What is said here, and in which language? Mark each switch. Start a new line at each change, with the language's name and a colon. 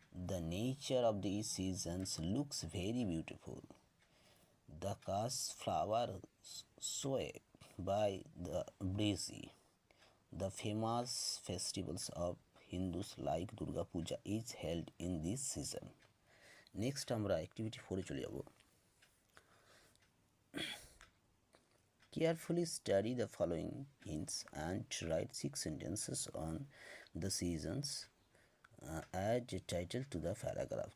English: The nature of these seasons looks very beautiful. The cash flower swept by the breeze. The famous festivals of Hindus like Durga Puja is held in this season.
Bangla: Next আমরা activity 4 চলে যাব।
English: Carefully study the following hints and write 6 sentences on the seasons. Add a title to the paragraph.